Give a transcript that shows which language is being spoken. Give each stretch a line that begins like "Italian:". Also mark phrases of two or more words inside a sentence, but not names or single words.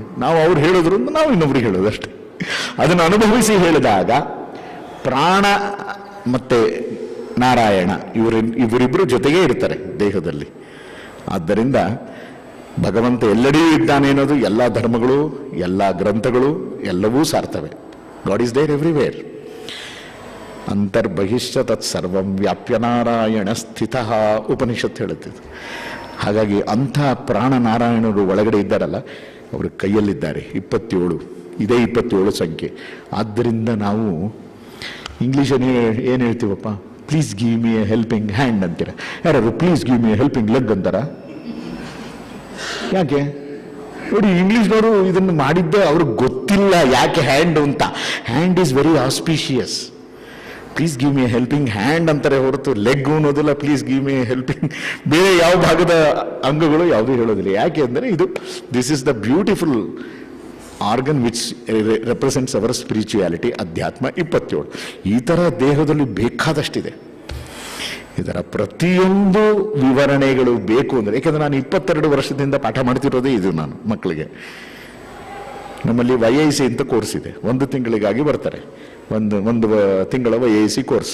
Kannada: ನಾವು ಅವ್ರು ಹೇಳೋದ್ರು ನಾವು ಇನ್ನೊಬ್ರಿಗೆ ಹೇಳೋದು ಅಷ್ಟೇ. ಅದನ್ನು ಅನುಭವಿಸಿ ಹೇಳಿದಾಗ ಪ್ರಾಣ ಮತ್ತೆ ನಾರಾಯಣ ಇವರಿಬ್ಬರು ಜೊತೆಗೇ ಇರ್ತಾರೆ ದೇಹದಲ್ಲಿ. ಆದ್ದರಿಂದ ಭಗವಂತ ಎಲ್ಲೆಡೆ ಇದ್ದಾನೆ ಅನ್ನೋದು ಎಲ್ಲ ಧರ್ಮಗಳು, ಎಲ್ಲ ಗ್ರಂಥಗಳು ಎಲ್ಲವೂ ಸಾರ್ತವೆ.
English: God is there everywhere.
Sanskrit: ಅಂತರ್ಬಹಿಷ್ಯ ತತ್ಸರ್ವಂ ವ್ಯಾಪ್ಯ ನಾರಾಯಣ ಸ್ಥಿತಃ
Kannada: ಉಪನಿಷತ್ ಹೇಳುತ್ತಿದ್ದು. ಹಾಗಾಗಿ ಅಂಥ ಪ್ರಾಣ ನಾರಾಯಣರು ಒಳಗಡೆ ಇದ್ದಾರಲ್ಲ, ಅವರ ಕೈಯಲ್ಲಿದ್ದಾರೆ 27. ಇದೇ 27 ಸಂಖ್ಯೆ. ಆದ್ದರಿಂದ ನಾವು ಇಂಗ್ಲೀಷಲ್ಲಿ ಏನು ಹೇಳ್ತೀವಪ್ಪ?
English: please give me a helping hand
Kannada: ಅಂತೀರ. ಯಾರು
English: please give me a helping leg ಅಂತಾರ?
Kannada: ಯಾಕೆ ನೋಡಿ, ಇಂಗ್ಲಿಷ್ನವರು ಇದನ್ನು ಮಾಡಿದ್ದೆ ಅವ್ರಿಗೆ ಗೊತ್ತಿಲ್ಲ ಯಾಕೆ ಹ್ಯಾಂಡ್ ಅಂತ.
English: Hand is very auspicious. please give me a helping hand
Kannada: ಅಂತಾರೆ ಹೊರತು
English: ಲೆಗ್ ಅನ್ನೋದಿಲ್ಲ. please give me a helping
Kannada: ಬೇರೆ ಯಾವ ಭಾಗದ ಅಂಗಗಳು ಯಾವುದೂ ಹೇಳೋದಿಲ್ಲ. ಯಾಕೆ ಅಂದರೆ ಇದು
English: this is the beautiful organ which represents our spirituality.
Kannada: ಅಧ್ಯಾತ್ಮ 27. ಈ ಥರ ದೇಹದಲ್ಲಿ ಬೇಕಾದಷ್ಟಿದೆ. ಇದರ ಪ್ರತಿಯೊಂದು ವಿವರಣೆಗಳು ಬೇಕು ಅಂದರೆ, ಯಾಕೆಂದರೆ ನಾನು 22 ವರ್ಷದಿಂದ ಪಾಠ ಮಾಡ್ತಿರೋದೇ ಇದು ನಾನು ಮಕ್ಕಳಿಗೆ. ನಮ್ಮಲ್ಲಿ YIC ಅಂತ ಕೋರ್ಸ್ ಇದೆ. 1 ತಿಂಗಳಿಗಾಗಿ ಬರ್ತಾರೆ. ಒಂದು ತಿಂಗಳ YIC ಕೋರ್ಸ್.